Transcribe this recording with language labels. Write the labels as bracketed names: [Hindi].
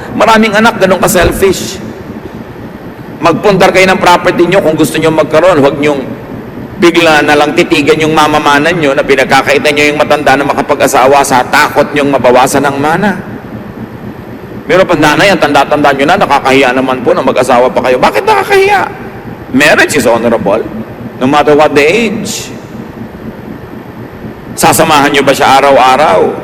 [Filipino] Maraming anak, ganun ka-selfish. Magpundar kayo ng property nyo kung gusto nyo magkaroon, huwag nyong bigla na lang titigan yung mamamanan nyo na pinagkakaitan nyo yung matanda na makapag-asawa sa takot nyong mabawasan ng mana. Pero pag nanay, ang tanda-tanda nyo na, nakakahiya naman po na mag-asawa pa kayo. Bakit nakakahiya? [English] Marriage is honorable, no matter what the age. [Filipino] Sasamahan nyo ba siya araw-araw?